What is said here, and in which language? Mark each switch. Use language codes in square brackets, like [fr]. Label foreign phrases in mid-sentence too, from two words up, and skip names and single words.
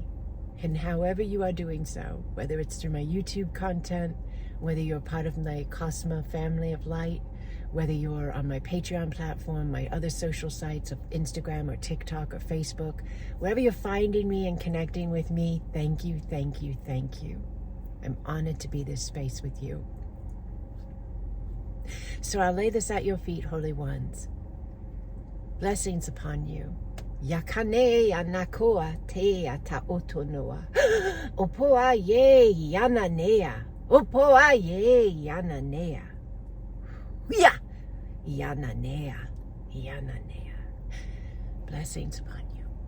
[en] And however you are doing so, whether it's through my YouTube content, whether you're part of my Acasma family of light, whether you're on my Patreon platform, my other social sites of Instagram or TikTok or Facebook, wherever you're finding me and connecting with me, thank you, thank you, thank you. I'm honored to be this space with you. So I'll lay this at your feet, Holy Ones. Blessings upon you. Yakane anakoa te ata otonoa. Opoa ye yananea. Opoa ye yananea. Ya! Yananea. Yananea. Blessings upon you.